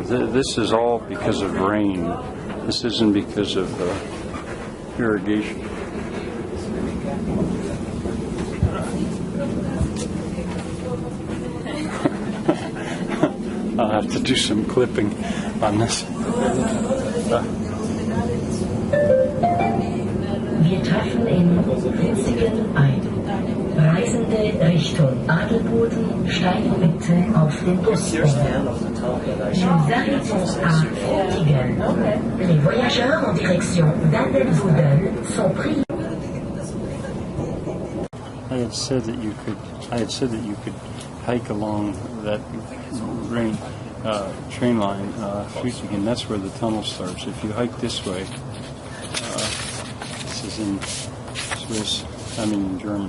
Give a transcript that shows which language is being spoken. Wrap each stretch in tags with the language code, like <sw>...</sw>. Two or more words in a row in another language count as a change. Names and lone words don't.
<en>This is all because of rain. This isn't because of irrigation. I'll have to do some clipping on this.</en> <de>Wir treffen in Winzigen ein. Reisende Richtung Adelboden steigen bitte auf den Busbahnhof.</de> <fr>Nous arrivons à Winzigen. Les voyageurs en direction d'Adelboden sont priés.</fr> <en>I had said that you could hike along that train line, Suedrampe. That's where the tunnel starts. If you hike this way, this is in Swiss, in German.</en>